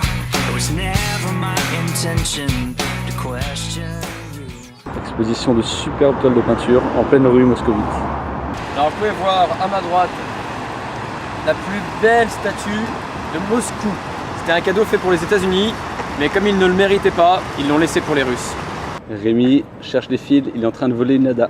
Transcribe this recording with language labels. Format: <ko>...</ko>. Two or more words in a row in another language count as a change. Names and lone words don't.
<en>It was never my intention to question you.</en> <fr>Exposition de superbes toiles de peinture en pleine rue moscovite. Alors vous pouvez voir à ma droite la plus belle statue de Moscou. C'était un cadeau fait pour les États-Unis, mais comme ils ne le méritaient pas, ils l'ont laissé pour les Russes. Rémi cherche des fils, il est en train de voler une Lada.</fr>